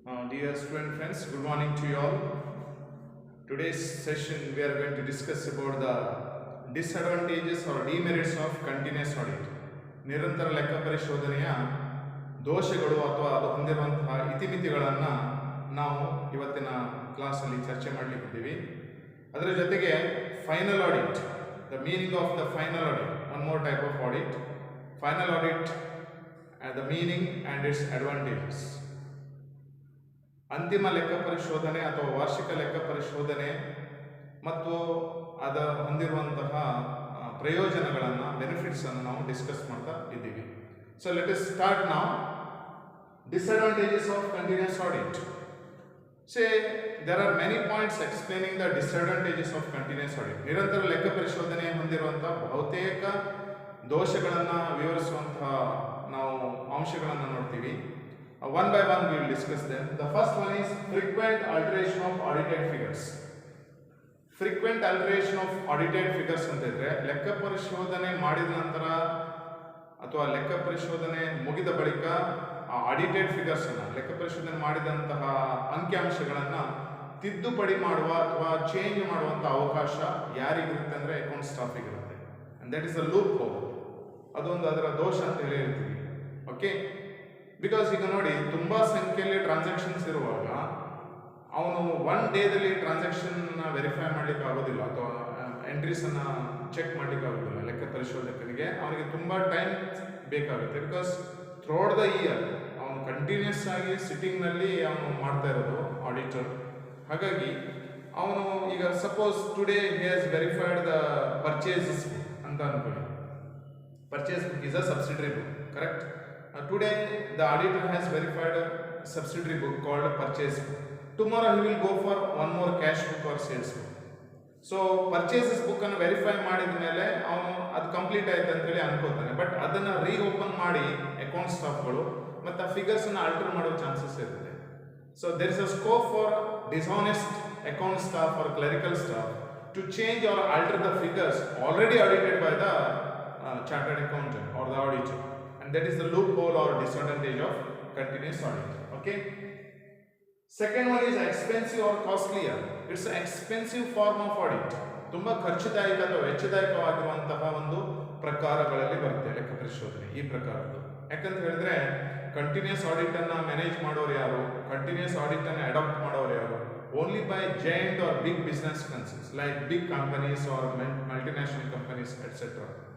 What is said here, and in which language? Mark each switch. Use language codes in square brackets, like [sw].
[en] Dear student friends, good morning to you all. Today's session we are going to discuss about the disadvantages or demerits of continuous audit. [kn] ನಿರಂತರ ಲೆಕ್ಕ ಪರಿಶೋಧನೆಯ ದೋಷಗಳು ಅಥವಾ ಅದು ಹೊಂದಿರುವಂತಹ ಇತಿಮಿತಿಗಳನ್ನು ನಾವು ಇವತ್ತಿನ ಕ್ಲಾಸಲ್ಲಿ ಚರ್ಚೆ ಮಾಡಲಿಕ್ಕಿದ್ದೀವಿ. ಅದರ ಜೊತೆಗೆ [en] Final audit, the meaning of the final audit, one more type of audit, final audit, the meaning and its advantages. [kn] ಅಂತಿಮ ಲೆಕ್ಕ ಪರಿಶೋಧನೆ ಅಥವಾ ವಾರ್ಷಿಕ ಲೆಕ್ಕ ಪರಿಶೋಧನೆ ಮತ್ತು ಅದ ಹೊಂದಿರುವಂತಹ ಪ್ರಯೋಜನಗಳನ್ನು, ಬೆನಿಫಿಟ್ಸನ್ನು ನಾವು ಡಿಸ್ಕಸ್ ಮಾಡ್ತಾ ಇದ್ದೀವಿ. [en] So let us start ನಾವು. Disadvantages of continuous audit. there are many points explaining the disadvantages of continuous audit. [kn] ನಿರಂತರ ಲೆಕ್ಕ ಪರಿಶೋಧನೆ ಹೊಂದಿರುವಂತಹ ಬಹುತೇಕ ದೋಷಗಳನ್ನು ವಿವರಿಸುವಂತಹ ನಾವು ಅಂಶಗಳನ್ನು ನೋಡ್ತೀವಿ. [en] One by one we will discuss them. The first one is frequent alteration of audited figures. Frequent alteration of audited figures [kn] ಅಂತಂದ್ರೆ ಲೆಕ್ಕ ಪರಿಶೋಧನೆ ಮಾಡಿದ ನಂತರ ಅಥವಾ ಲೆಕ್ಕ ಪರಿಶೋಧನೆ ಮುಗಿದ ಬಳಿಕ ಆಡಿಟೆಡ್ ಫಿಗರ್ಸ್ ಅನ್ನು, ಲೆಕ್ಕ ಪರಿಶೋಧನೆ ಮಾಡಿದಂತಹ ಅಂಕಿಅಂಶಗಳನ್ನು ತಿದ್ದುಪಡಿ ಮಾಡುವ ಅಥವಾ ಚೇಂಜ್ ಮಾಡುವಂಥ ಅವಕಾಶ ಯಾರಿಗಿರುತ್ತೆ ಅಂದರೆ account ಸ್ಟಾಫಿಗಿರುತ್ತೆ. [en] And that is a loophole. [kn] ಅದೊಂದು ಅದರ ದೋಷ ಅಂತ ಹೇಳಿ ಹೇಳ್ತೀವಿ. ಓಕೆ, ಬಿಕಾಸ್ ಈಗ ನೋಡಿ, ತುಂಬ ಸಂಖ್ಯೆಯಲ್ಲಿ ಟ್ರಾನ್ಸಾಕ್ಷನ್ಸ್ ಇರುವಾಗ ಅವನು ಒನ್ ಡೇದಲ್ಲಿ ಟ್ರಾನ್ಸಾಕ್ಷನ್ ವೆರಿಫೈ ಮಾಡಲಿಕ್ಕೆ ಆಗೋದಿಲ್ಲ ಅಥವಾ ಎಂಟ್ರೀಸನ್ನು ಚೆಕ್ ಮಾಡಲಿಕ್ಕೆ ಆಗೋದಿಲ್ಲ. ಲೆಕ್ಕ ಪರಿಶೋಧಕನಿಗೆ ಅವನಿಗೆ ತುಂಬ ಟೈಮ್ ಬೇಕಾಗುತ್ತೆ. [en] because throughout the year [kn] ಅವನು ಕಂಟಿನ್ಯೂಸ್ ಆಗಿ ಸಿಟ್ಟಿಂಗ್ನಲ್ಲಿ ಅವನು ಮಾಡ್ತಾ ಇರೋದು ಆಡಿಟರ್. ಹಾಗಾಗಿ ಅವನು ಈಗ [en] suppose today he has verified the purchases [kn] ಅಂತ ಅನ್ಕೊಳ್ಳಿ. [en] Purchase book is a subsidiary book, correct? Today the auditor has verified a subsidiary book called purchase book. Tomorrow he will go for one more cash book or sales book. So purchases book [kn] ಅನ್ನು verify ಮಾಡಿದ ಮೇಲೆ ಅವನು ಅದು complete ಆಯ್ತು ಅಂತ ಹೇಳಿ ಅನ್ಕೋತಾನೆ. But ಅದನ್ನು reopen ಮಾಡಿ ಅಕೌಂಟ್ ಸ್ಟಾಫ್ಗಳು ಮತ್ತು ಆ ಫಿಗರ್ಸನ್ನು ಆಲ್ಟರ್ ಮಾಡೋ ಚಾನ್ಸಸ್ ಇರುತ್ತೆ. [en] So there is a scope for dishonest account staff or clerical staff to change or alter the figures already audited by the chartered accountant or the auditor. And that is the loophole or disadvantage of continuous audit. Okay. Second one is expensive or costlier. It's an expensive form of audit. [kn] ತುಂಬಾ ಖರ್ಚುದಾಯಕ ಅಥವಾ ವೆಚ್ಚದಾಯಕವಾಗಿರುವಂತಹ ಒಂದು ಪ್ರಕಾರಗಳಲ್ಲಿ ಬರುತ್ತೆ ಲೆಕ್ಕ ಪರಿಶೋಧನೆ ಈ ಪ್ರಕಾರದ್ದು. ಯಾಕಂತ ಹೇಳಿದ್ರೆ ಕಂಟಿನ್ಯೂಸ್ ಆಡಿಟ್ ಅನ್ನ ಮ್ಯಾನೇಜ್ ಮಾಡೋರು ಯಾರು, ಕಂಟಿನ್ಯೂಸ್ ಆಡಿಟ್ ಅನ್ನ ಅಡಾಪ್ಟ್ ಮಾಡೋರು ಯಾರು? [en] Only by joint or big business concerns like big companies or multinational companies etcetera.